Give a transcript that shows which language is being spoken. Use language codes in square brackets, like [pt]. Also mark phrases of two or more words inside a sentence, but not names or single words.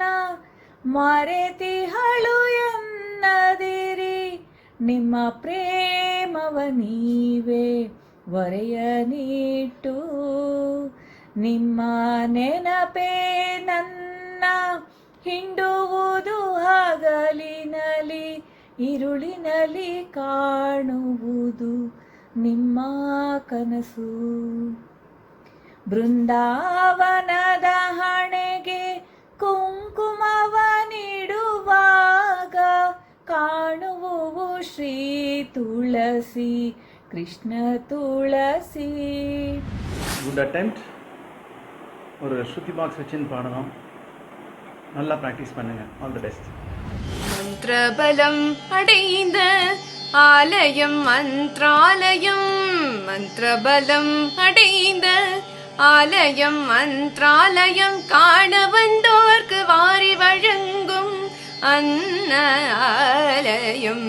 [kn] ಮರೆತಿಹಳು ಎನ್ನದಿರಿ, ನಿಮ್ಮ ಪ್ರೇಮವ ನೀವೇ ವರೆಯ ನೀಟು, ನಿಮ್ಮ ನೆನಪೇ ನನ್ನ ಹಿಂಡುವುದು ಹಗಲಿನಲಿ, ഇരുളിനಲಿ ಕಾಣುವುದು ನಿಮ್ಮ ಕನಸು. ಬೃಂದಾವನದ ಹಣೆಗೆ ಕುಂಕುಮವ ನೀಡುವಾಗ ಕಾಣುವು ಶ್ರೀ ತುಳಸಿ, ಕೃಷ್ಣ ತುಳಸಿ. [en] good attempt. [ta] ஒரு ஸ்ருதி பாக்ஸ் வச்சுன்னு பாடணும். நல்லா ப்ராக்டிஸ் பண்ணுங்கள். [en] all the best. [ta] மந்திரபலம் அடைந்த ஆலயம் மந்த்ராலயம், மந்திரபலம் அடைந்த ஆலயம் மந்த்ராலயம், காண வந்தோர்க்கு வாரி வழங்கும் அன்ன ஆலயம்.